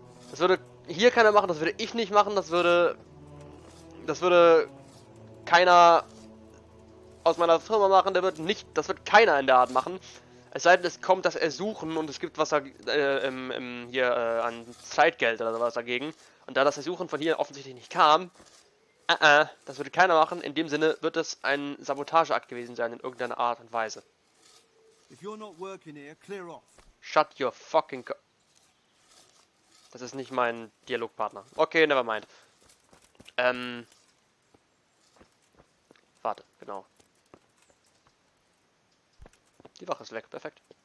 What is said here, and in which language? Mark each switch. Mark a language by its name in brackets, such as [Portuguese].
[German] Das würde hier keiner machen, das würde ich nicht machen, das würde keiner aus meiner Firma machen, das wird keiner in der Art machen. Es sei denn, es kommt das Ersuchen und es gibt was hier an Zeitgeld oder sowas dagegen. Und da das Ersuchen von hier offensichtlich nicht kam, das würde keiner machen. In dem Sinne wird es ein Sabotageakt gewesen sein in irgendeiner Art und Weise. [English] If you're not working here, clear off. Shut your fucking... [German] Das ist nicht mein Dialogpartner. [English] Okay, never mind. [German] Warte, genau. Die Wache ist weg, perfekt.